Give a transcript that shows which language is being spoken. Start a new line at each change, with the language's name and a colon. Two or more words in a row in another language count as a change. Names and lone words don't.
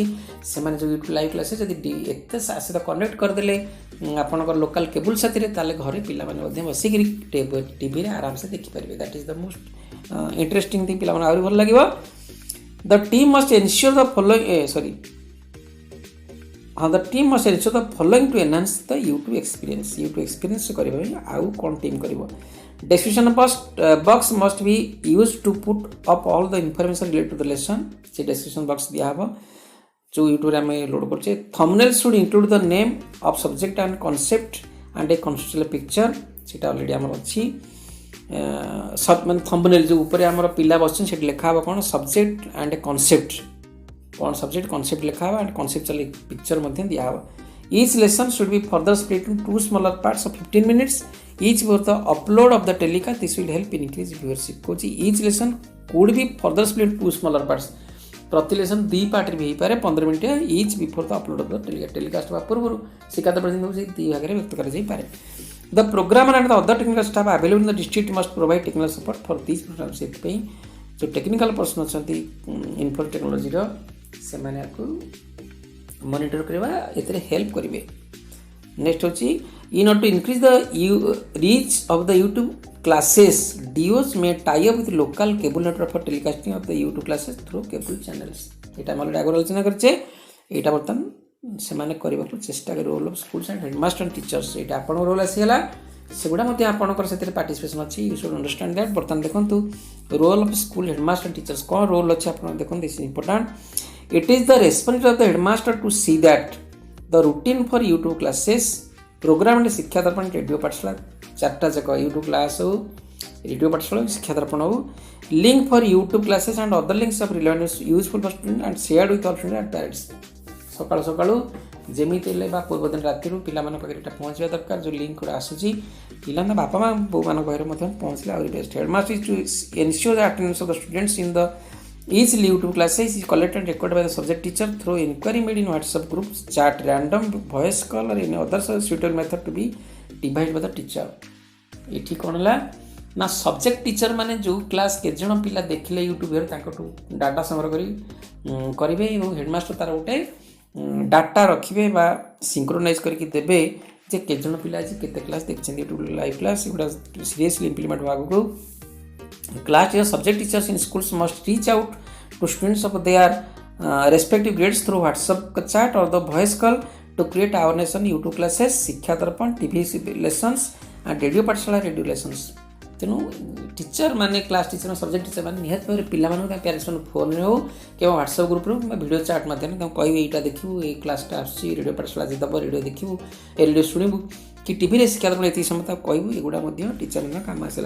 Odia: ସେମାନେ ଯେଉଁ
English: YouTube live classes
Odia: ଯଦି ଏତେ ସହିତ କନେକ୍ଟ କରିଦେଲେ ଆପଣଙ୍କର
English: local cable
Odia: ସାଥିରେ ତାହେଲେ ଘରେ ପିଲାମାନେ ମଧ୍ୟ ବସିକିରି ଟିଭିରେ ଆରାମସେ ଦେଖିପାରିବେ.
English: that is the most interesting thing
Odia: ପିଲାମାନଙ୍କୁ ଆହୁରି ଭଲ ଲାଗିବ.
English: the team must ensure the following the team must ensure the following to enhance the YouTube experience. YouTube experience
Odia: କରିବା ପାଇଁ ଆଉ କ'ଣ ଟିମ୍ କରିବ.
English: Description box must be used to put up all the information related to the lesson.
Odia: ସେ
English: description box
Odia: ଦିଆହେବ ଯେଉଁ ୟୁଟ୍ୟୁବରେ ଆମେ ଲୋଡ଼ କରୁଛେ.
English: Thumbnail should include the name of subject and concept and a conceptual picture.
Odia: ସେଇଟା ଅଲରେଡ଼ି ଆମର ଅଛି. ମାନେ thumbnail ଯେଉଁ ଉପରେ ଆମର ପିଲା ବସିଛନ୍ତି ସେଠି ଲେଖା ହେବ କ'ଣ
English: subject and a concept
Odia: କ'ଣ
English: subject concept
Odia: ଲେଖା ହେବ
English: and conceptual picture
Odia: ମଧ୍ୟ ଦିଆହେବ.
English: Each lesson should be further split into two smaller parts of 15 minutes each for the upload of the telecast. This will help in increase viewership. କହୁଛି each lesson could be further split into two smaller parts.
Odia: ପ୍ରତି ଲେସନ୍ ଦୁଇ ପାର୍ଟରେ ବି ହେଇପାରେ 15
English: minute each before the upload of the telecast
Odia: ହେବା ପୂର୍ବରୁ ଶିକ୍ଷା ଦର୍ପଣ ସେଇ ଦୁଇ ଭାଗରେ ବ୍ୟକ୍ତ କରାଯାଇପାରେ.
English: the programmer and the other technical staff available in the district must provide technical support for this program.
Odia: ସେଥିପାଇଁ ଯେଉଁ
English: technical person
Odia: ଅଛନ୍ତି
English: info technologyର
Odia: ସେମାନେ ଆକୁ ମନିଟର କରିବା ଏଥିରେ ହେଲ୍ପ କରିବେ.
English: ନେକ୍ସଟ ହେଉଛି in order to increase the reach of the YouTube classes, DOs may tie up with local cable network for telecasting of the YouTube classes through cable channels.
Odia: ଏଇଟା ଆମେ ଅଲରେଡ଼ି ଆଗରୁ ଆଲୋଚନା କରିଛେ. ଏଇଟା ବର୍ତ୍ତମାନ ସେମାନେ କରିବାକୁ ଚେଷ୍ଟା କରିବେ.
English: role of schools and headmaster and teachers
Odia: ଏଇଟା ଆପଣଙ୍କ ରୋଲ୍ ଆସିଗଲା. ସେଗୁଡ଼ା ମଧ୍ୟ ଆପଣଙ୍କର ସେଥିରେ ପାର୍ଟିସିପେସନ୍ ଅଛି.
English: you should understand that.
Odia: ବର୍ତ୍ତମାନ ଦେଖନ୍ତୁ
English: role of school headmaster and teachers
Odia: କ'ଣ ରୋଲ୍ ଅଛି ଆପଣ ଦେଖନ୍ତୁ.
English: this is important. It is the responsibility of the headmaster to see that the routine for YouTube classes program and ଶିକ୍ଷା ଦର୍ପଣ ରେଡ଼ିଓ ପାଠଶାଳା
Odia: ଚାରିଟା ଯାକ
English: YouTube class
Odia: ହଉ ରେଡ଼ିଓ ପାଠଶାଳା ଶିକ୍ଷା ଦର୍ପଣ ହଉ
English: link for YouTube classes and other links of relevant useful for student and shared with all student and parents.
Odia: ସକାଳୁ ସକାଳୁ ଯେମିତି ହେଲେ ବା ପୂର୍ବଦିନ ରାତିରୁ ପିଲାମାନଙ୍କ ପାଖରେ ଏଇଟା ପହଞ୍ଚିବା ଦରକାର. ଯେଉଁ ଲିଙ୍କ୍ ଗୁଡ଼ା ଆସୁଛି ପିଲାଙ୍କ ବାପା ମା ବୋଉମାନଙ୍କ ପାଖରେ ମଧ୍ୟ ପହଞ୍ଚିଲେ ଆହୁରି ବେଷ୍ଟ.
English: headmaster is to ensure the attendance of the students in the each YouTube classes is collected and recorded by the subject teacher through inquiry made in WhatsApp groups, chat, random voice call or any other suitable method to be devised by the teacher.
Odia: ଏଠି କ'ଣ ହେଲା ନା
English: subject teacher
Odia: ମାନେ ଯେଉଁ କ୍ଲାସ୍ କେତେଜଣ ପିଲା ଦେଖିଲେ ୟୁଟ୍ୟୁବରେ ତାଙ୍କଠୁ ଡାଟା ସଂଗ୍ରହ କରିବେ ଏବଂ ହେଡ଼ମାଷ୍ଟର ତାର ଗୋଟେ ଡାଟା ରଖିବେ ବା ସିଙ୍କ୍ରୋନାଇଜ୍ କରିକି ଦେବେ ଯେ କେତେଜଣ ପିଲା ଆଜି କେତେ କ୍ଲାସ୍ ଦେଖିଛନ୍ତି
English: YouTube live class.
Odia: ଏଗୁଡ଼ା
English: seriously implement
Odia: ହେବା ଆଗକୁ.
English: Class teacher, subject teachers in schools must reach out to students of their respective grades through WhatsApp chat or the voice call to create awareness on YouTube classes, ଶିକ୍ଷା ଦର୍ପଣ, TV lessons and radio ପାଠଶାଳା radio lessons.
Odia: ତେଣୁ ଟିଚର ମାନେ
English: class teacher subject teacher
Odia: ମାନେ ନିହାତି ଭାବରେ ପିଲାମାନଙ୍କୁ ତାଙ୍କ ପ୍ୟାରେଣ୍ଟସ୍ମାନଙ୍କୁ ଫୋନ୍ରେ ହେଉ କିମ୍ବା
English: WhatsApp groupରୁ
Odia: କିମ୍ବା
English: video chat
Odia: ମାଧ୍ୟମରେ ତାଙ୍କୁ କହିବେ ଏଇଟା ଦେଖିବୁ ଏଇ କ୍ଲାସ୍ଟା ଆସୁଛି ରେଡ଼ିଓ ପାଠଶାଳା ଆଜି ଦେବ ରେଡ଼ିଓ ଦେଖିବୁ ଏ ରେଡ଼ିଓ ଶୁଣିବୁ କି ଟିଭିରେ ଶିକ୍ଷା ଦର୍ପଣ ଏତିକି ସମୟ ତାକୁ କହିବୁ. ଏଗୁଡ଼ା ମଧ୍ୟ ଟିଚରଙ୍କ କାମ ଆସିଲା.